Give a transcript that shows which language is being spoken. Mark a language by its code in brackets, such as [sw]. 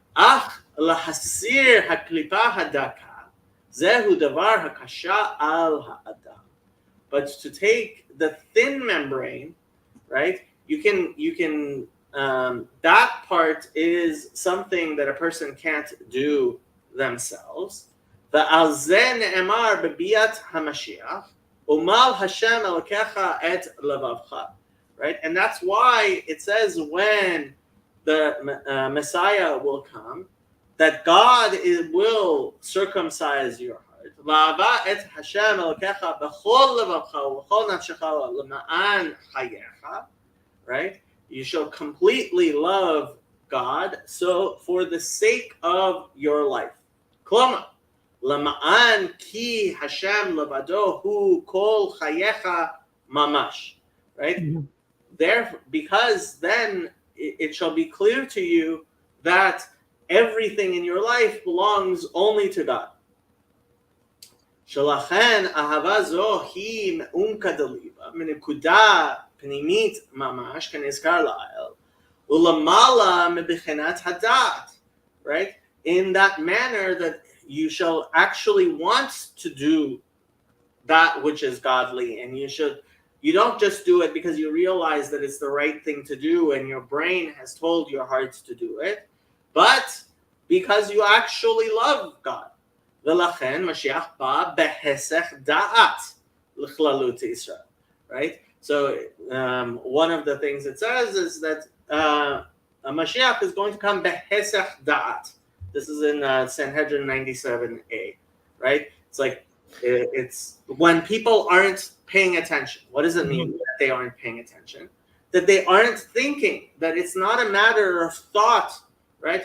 [he] Ach lahasir haklipa hadaka, zehu davar hakasha al ha'adam. [en] But to take the thin membrane, right? You can that part is something that a person can't do themselves. [he] ועל זה נאמר בביאת המשיח, ומל השם אלוקיך את לבבך. [en] Right? And that's why it says when the Messiah will come, that God will circumcise your heart. [he] ואהבה את השם אלוקיך בכל לבבך ובכל נפשך למען חייך. [en] Right? You shall completely love God, so for the sake of your life. [he] כלומר, למען כי השם לבדו הוא כל חייך ממש. [en] Right? There, because then it shall be clear to you that everything in your life belongs only to God. [he] שלכן אהבה זו היא מעומקא דליבה, מנקודה פנימית ממש, כנזכר לעיל, ולמעלה מבחינת הדעת, right? [en] In that manner that you shall actually want to do that which is godly, and you don't just do it because you realize that it's the right thing to do and your brain has told your heart to do it, but because you actually love God. [he] ולכן משיח בא בהיסח דעת לכללות ישראל, right? [en] So one of the things it says is that a Mashiach is going to come [he] בהיסח דעת. [en] This is in Sanhedrin 97a, right? It's like, it's when people aren't paying attention. What does it mean that they aren't paying attention? That they aren't thinking, that it's not a matter of thought, right?